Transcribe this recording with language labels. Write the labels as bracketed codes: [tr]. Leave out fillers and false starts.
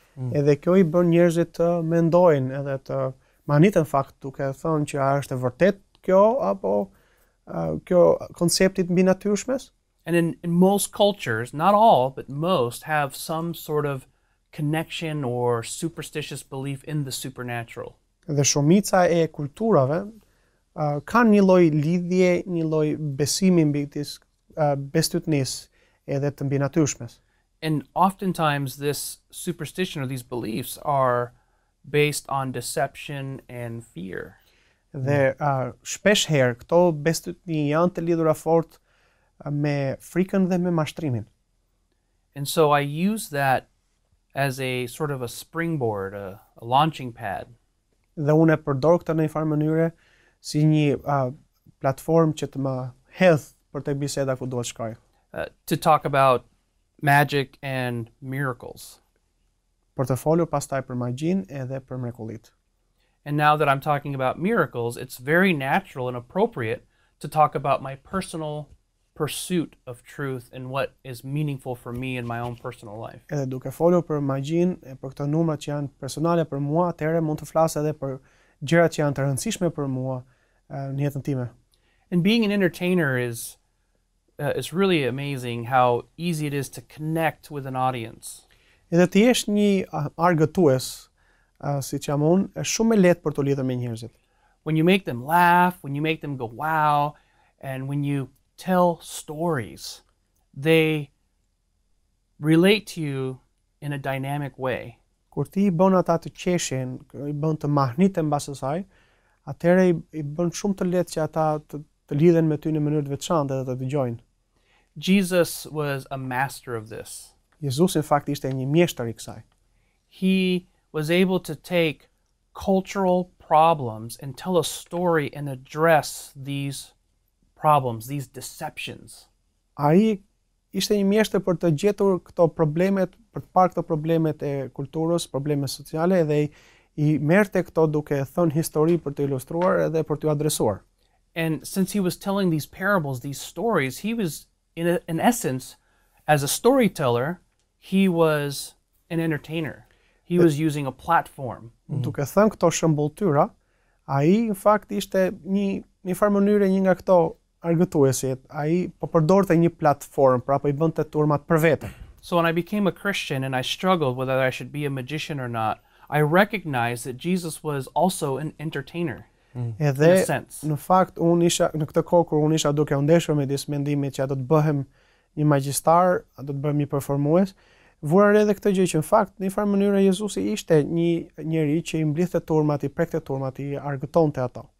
[sq] Edhe kjo I bën njerëzit të mendojnë edhe të manitën fakt duke thënë që a është e vërtet kjo apo kjo koncepti I mbinatyrshmes. [en] And in most cultures, not all, but most have some sort of connection or superstitious belief in the supernatural. [sq] Dhe shumica e kulturave kanë një lloj lidhje, një lloj besimi mbi bestytnisë edhe të mbinatyrshmes. [en] And oftentimes this superstition or these beliefs are based on deception and fear. [sq] Dhe shpesh herë këto bestytni janë të lidhura fort me frikën dhe me mashtrimin. [en] And so I use that as a sort of a springboard, a launching pad. [sq] Dhe unë e përdor këtë në një farë mënyre si një platformë që të më hedh për të biseda ku duhet shkoj. [en] To talk about magic and miracles. [sq] Për të folur pastaj për magjin edhe për mrekullit. [en] And now that I'm talking about miracles, it's very natural and appropriate to talk about my personal pursuit of truth and what is meaningful for me in my own personal life. [sq] Edhe duke folur për magjin e për këto numra që janë personale për mua, atëherë mund të flas edhe për gjërat që janë të rëndësishme për mua në jetën time. [en] And being an entertainer is it's really amazing how easy it is to connect with an audience. [sq] Edhe të jesh një argëtues, siç jam unë, është shumë e lehtë për të lidhur me njerëzit. [en] When you make them laugh, when you make them go wow, and when you tell stories, they relate to you in a dynamic way. [sq] Kur ti I bën ata të qeshin, I bën të mahniten mbas asaj, atëherë I bën shumë të lehtë që ata të lidhen me ty në mënyrë të veçantë dhe të dëgjojnë. [en] Jesus was a master of this. [sq] Jezusi në fakt ishte një mjeshtër I kësaj. [en] He was able to take cultural problems and tell a story and address these problems, these deceptions. [sq] Ai ishte një mjeshtër për të gjetur këto problemet, për të parë këto problemet e kulturës, probleme sociale dhe i merrte këto duke thënë histori për të ilustruar edhe për t'u adresuar. [en] And since he was telling these parables, these stories, he was, in essence, as a storyteller, he was an entertainer. He was using a platform. [sq] Duke thënë këto shëmbulltyra, ai në fakt ishte një farë mënyre një nga këto argëtuesit. Ai po përdorte një platformë, pra po I bënte turmat për vete. [en] So when I became a Christian and I struggled whether I should be a magician or not, I recognized that Jesus was also an entertainer. [sq] Edhe në fakt unë isha në këtë kohë kur unë isha duke u ndeshur me disë mendimit që a do të bëhem një magjistar, a do të bëhem një performues, vura re edhe këtë gjë që në fakt në një farë mënyrë Jezusi ishte një njeri që I mblidhte turmat, I prekte turmat, I argëtonte ato.